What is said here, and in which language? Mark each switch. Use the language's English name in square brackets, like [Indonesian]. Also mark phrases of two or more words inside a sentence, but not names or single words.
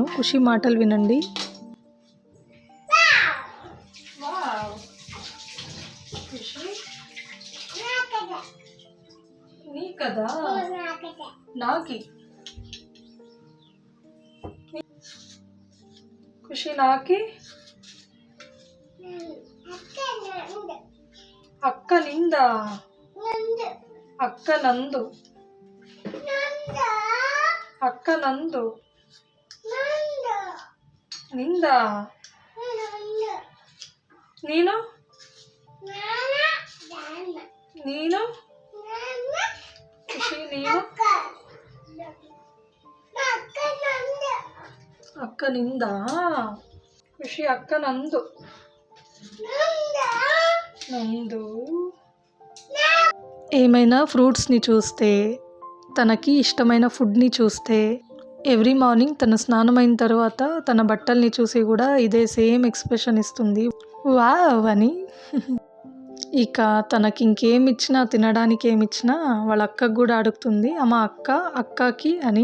[Telugu] ఖుషి మాటలు వినండి. నాకి ఖుషి నాకి అక్క నిందా అక్క నందు [Kannada] ನಂದು ನಿಂದ ನೀನು ನೀನು ಖುಷಿ ನೀನು ಅಕ್ಕ ನಿಂದ ಖುಷಿ ಅಕ್ಕ ನಂದು [Telugu] ನಂದು ఏమైనా ఫ్రూట్స్ని చూస్తే తనకి ఇష్టమైన ఫుడ్ని చూస్తే [English] every morning [Telugu] తన స్నానమైన తర్వాత తన బట్టల్ని చూసి కూడా ఇదే [English] same expression [Telugu] ఇస్తుంది వావ్ అని. ఇక తనకి ఇంకేం ఇచ్చినా తినడానికి ఏమి ఇచ్చినా వాళ్ళ అక్కకు కూడా అడుగుతుంది అమ్మ అక్క అక్కకి అని.